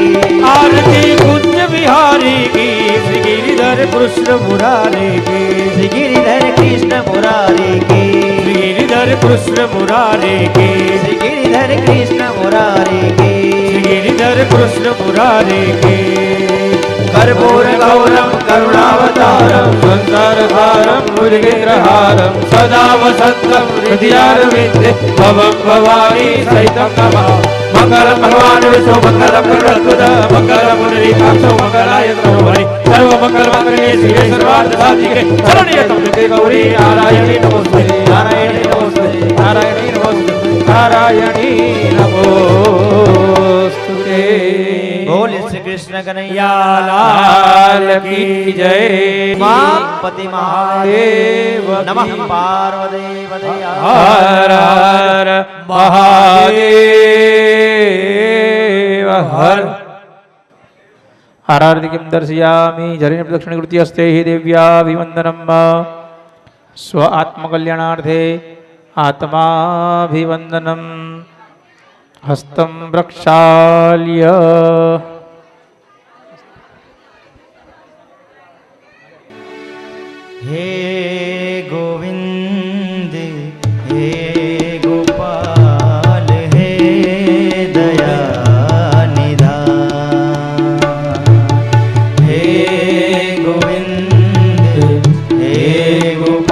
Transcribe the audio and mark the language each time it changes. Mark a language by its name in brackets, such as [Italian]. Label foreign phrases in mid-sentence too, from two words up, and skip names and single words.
[Hindi] आरती कुंज बिहारी की श्री गिरिधर कृष्ण मुरारी की श्री गिरिधर कृष्ण मुरारी की श्री गिरिधर कृष्ण मुरारी की श्री गिरिधर कृष्ण मुरारी की श्री गिरिधर कृष्ण मुरारी की [Sanskrit] कर्पूर गौरम करुणावतारम संसारसारं मुरलीधरहारं सदा वसन्तं हृदयारविन्दे भवं भवानी सहितं नमः मंगलम भगवान विष्णु मंगलम गरुड़ध्वज मंगलम पुंडरीकाक्षो मंगलाय तनोहरि सर्वमंगल मांगल्ये शिवे सर्वार्थ साधिके शरण्ये त्र्यंबके गौरी नारायणी नमोस्तुते नारायणी नमोस्तुते नारायणी नमोस्तुते नारायणी नमोस्तुते [Hindi] बोल श्री कृष्ण कन्हैया लाल की जय [Sanskrit] पति महादेव नमः पार्वदेव [Hindi] हर हर महादेव हर [Sanskrit] आरार्तिकिं दर्शयामि जरिण प्रदक्षिणकृति हस्ते हि देव्याभिवन्दनं स्व आत्मकल्याणार्थे आत्माभिवन्दनं हस्तं प्रक्षाल्य [Hindi] हे गोविंद हे गोपाल हे दयानिधान हे गोविंद हे